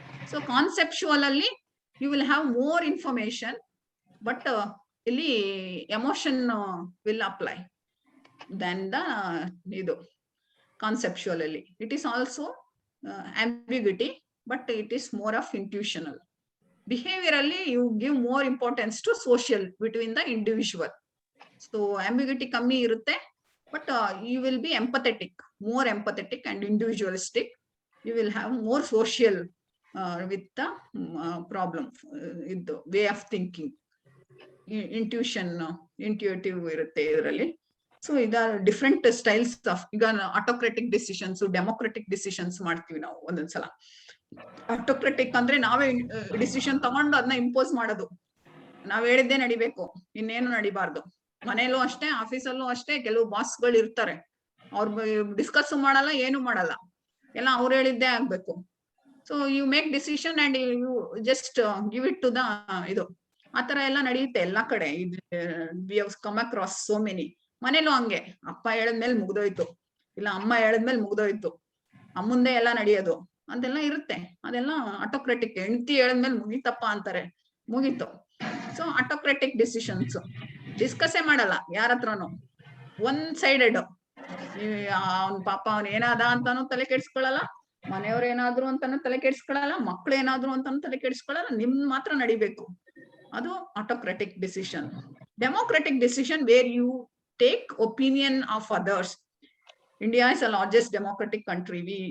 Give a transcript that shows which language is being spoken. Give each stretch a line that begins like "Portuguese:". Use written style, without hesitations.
English: So conceptual ಅಲ್ಲಿ you will have more information, but ಇಲ್ಲಿ emotion will apply then the ಇದು conceptual ಅಲ್ಲಿ. It is also ambiguity, but it is more of intuitional. Behaviour ಅಲ್ಲಿ you give more importance to social between the individual.
Kannada: So ಆಂಬಿಗ್ಯುಟಿ ಕಮ್ಮಿ ಇರುತ್ತೆ,
English: but you will be empathetic, more empathetic and individualistic. You will have more social with the problem, with the way of thinking. Intuition,
Kannada: intuitive irutte idralli.
English: So these are different styles of ಈಗ autocratic decisions, democratic decisions
Kannada: ಮಾಡ್ತೀವಿ ನಾವು ಒಂದೊಂದ್ಸಲ. autocratic ಅಂದ್ರೆ ನಾವೇ decision ತಗೊಂಡು ಅದನ್ನ impose ಮಾಡೋದು, ನಾವ್ ಹೇಳಿದ್ದೇ ನಡಿಬೇಕು, ಇನ್ನೇನು ನಡಿಬಾರ್ದು. ಮನೇಲೂ ಅಷ್ಟೇ, ಆಫೀಸಲ್ಲೂ ಅಷ್ಟೇ. ಕೆಲವು ಬಾಸ್ಗಳು ಇರ್ತಾರೆ, ಅವ್ರು ಡಿಸ್ಕಸ್ ಮಾಡಲ್ಲ, ಏನು ಮಾಡಲ್ಲ, ಎಲ್ಲ ಅವ್ರು ಹೇಳಿದ್ದೇ ಆಗ್ಬೇಕು.
English: So you make decision and you just give it to the ಇದು.
Kannada: ಆತರ ಎಲ್ಲ ನಡೆಯುತ್ತೆ ಎಲ್ಲಾ ಕಡೆ.
English: We have come across so many.
Kannada: ಮನೇಲೂ ಹಂಗೆ, ಅಪ್ಪ ಹೇಳದ್ಮೇಲೆ ಮುಗ್ದೋಯ್ತು, ಇಲ್ಲ ಅಮ್ಮ ಹೇಳದ್ಮೇಲೆ ಮುಗ್ದೋಯ್ತು, ಅಮ್ಮಂದೆ ಎಲ್ಲ ನಡೆಯೋದು ಅಂತೆಲ್ಲ ಇರುತ್ತೆ. ಅದೆಲ್ಲ ಆಟೋಕ್ರೆಟಿಕ್. ಹೆಂಡತಿ ಹೇಳದ್ಮೇಲೆ ಮುಗೀತಪ್ಪ ಅಂತಾರೆ, ಮುಗೀತು. ಸೊ ಆಟೋಕ್ರೆಟಿಕ್ ಡಿಸಿಷನ್ಸ್ ಡಿಸ್ಕಸ್ಸೇ ಮಾಡಲ್ಲ ಯಾರ ಹತ್ರನು, ಒನ್ ಸೈಡೆಡ್. ಅವ್ನ್ ಪಾಪ ಅವ್ನ್ ಏನಾದ ಅಂತಾನು ತಲೆ ಕೆಡ್ಸ್ಕೊಳಲ್ಲ, ಮನೆಯವ್ರ ಏನಾದ್ರು ಅಂತಾನು ತಲೆ ಕೆಡ್ಸ್ಕೊಳಲ್ಲ, ಮಕ್ಳು ಏನಾದ್ರು ಅಂತಾನು ತಲೆ ಕೆಡ್ಸ್ಕೊಳಲ್ಲ, ನಿಮ್ ಮಾತ್ರ ನಡಿಬೇಕು.
English: ಅದು autocratic decision. Democratic decision where you take opinion of others. India is the largest democratic country.